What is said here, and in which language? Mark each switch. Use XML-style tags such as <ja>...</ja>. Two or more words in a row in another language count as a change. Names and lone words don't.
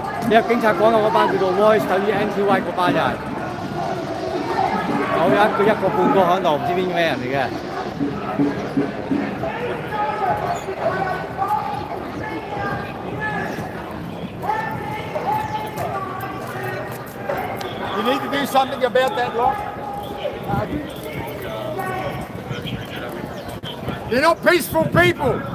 <yue>有警察講嘅嗰班叫做 Voice 等於 NTY 嗰班人，有一個半個喺度，唔知邊咩人嚟嘅。</yue> <en>You need to do something about that lot. They're not peaceful people.</en>